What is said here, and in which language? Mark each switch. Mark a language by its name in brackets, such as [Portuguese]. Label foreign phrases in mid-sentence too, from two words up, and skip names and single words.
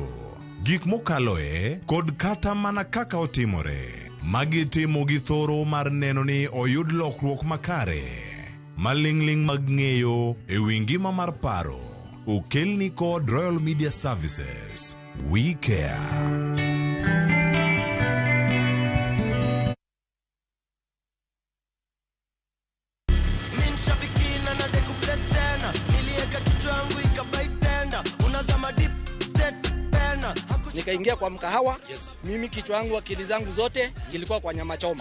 [Luo (Kenya and Tanzania)] Gik mokaloe kod kata mana kaka otimore. Magi timo gi thoro mar neno ni oyud lokruok makare. Malingling mag ng'eyo e wi ngima mar paro. Okelni kod Royal Media Services. [English] We care. [Swahili] Nikaingia kwa mkahawa, mimi kichwa yangu akili zangu zote ilikuwa kwa nyama choma.